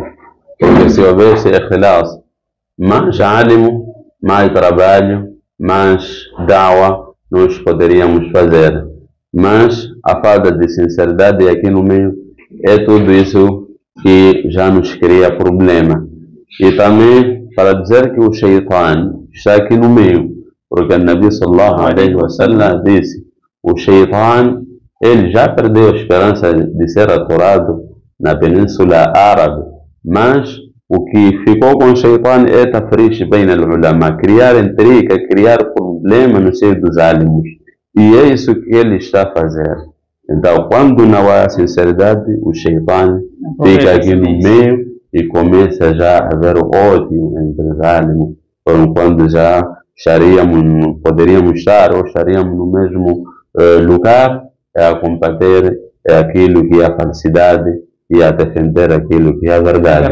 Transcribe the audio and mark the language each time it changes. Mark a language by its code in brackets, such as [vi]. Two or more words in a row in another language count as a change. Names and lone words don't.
[pt] Porque se houvesse ikhlas, mais ânimo, mais trabalho, mais da'wa nós poderíamos fazer. Mas a falta de sinceridade aqui no meio é tudo isso que já nos cria problema. E também para dizer que o Shaitan está aqui no meio, porque o Nabi [ar] صلى الله عليه وسلم [pt] disse: o Shaitan, ele já perdeu a esperança de ser aturado na Península Árabe, mas o que ficou com o Shaitan é [ar] تحريش بين العلماء, [pt] criar intriga, criar problema no seio dos álamos. E é isso que ele está a fazer. Então, quando não há sinceridade, o Shaitan fica aqui no meio e começa já a haver ódio entre os álamos, quando já poderíamos estar ou estaríamos no mesmo lugar a combater aquilo que é a falsidade e a defender aquilo que é a verdade.